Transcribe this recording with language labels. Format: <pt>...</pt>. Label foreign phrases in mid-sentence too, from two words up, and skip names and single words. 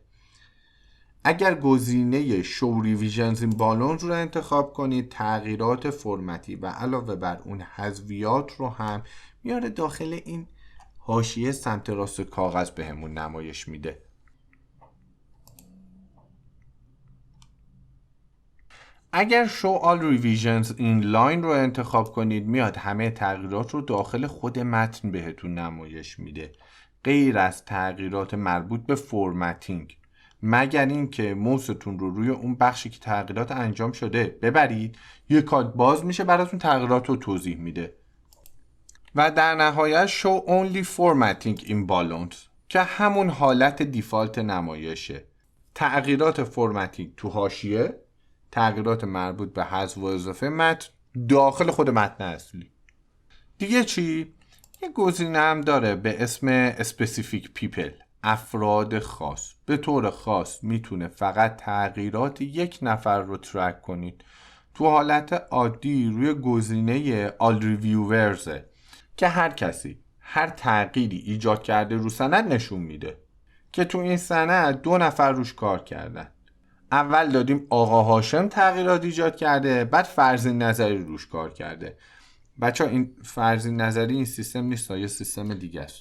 <fa>اگر گزینه</fa> <en>show revisions in balance</en> <fa>رو انتخاب کنید، تغییرات فرمتی و علاوه بر اون حذویات رو هم میاره داخل این حاشیه سمت راست کاغذ بهمون نمایش میده. اگر</fa> <en>show all revisions in line</en> <fa>رو انتخاب کنید، میاد همه تغییرات رو داخل خود متن بهتون نمایش میده، غیر از تغییرات مربوط به فرمتینگ، مگر اینکه موستون رو روی اون بخشی که تغییرات انجام شده ببرید، یه کاد باز میشه براتون تغییرات رو توضیح میده. و در نهایت</fa> <en>show only formatting in balance</en> <fa>که همون حالت دیفالت نمایشه. تغییرات فرمتینگ تو حاشیه، تغییرات مربوط به حذف و اضافه متن داخل خود متن اصلی. دیگه چی؟ یه گزینه هم داره به اسم</fa> <en>specific people،</en> <fa>افراد خاص. به طور خاص میتونه فقط تغییرات یک نفر رو ترک کنید. تو حالت عادی روی گزینه</fa> <en>all reviewers</en> <fa>که هر کسی هر تغییری ایجاد کرده رو سند نشون میده که تو این سند 2 نفر روش کار کردن. اول دادیم آقا هاشم تغییرات ایجاد کرده، بعد فرزین نظری روش کار کرده. بچه ها این فرزین نظری این سیستم نیست، یه سیستم دیگه است.</fa>